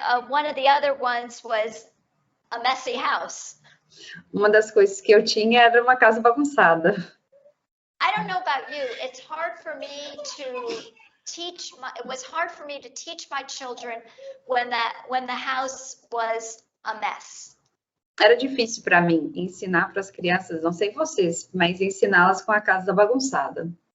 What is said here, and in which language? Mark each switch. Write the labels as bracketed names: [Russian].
[English] One of the other ones was a messy house. [Portuguese] Uma das coisas que eu tinha era uma casa bagunçada. [English] I don't know about you. It's hard for me to teach. It was hard for me to teach my children when the house was a mess. [Portuguese] Era difícil para mim ensinar para as crianças, não sei vocês, mas ensiná-las com a casa bagunçada.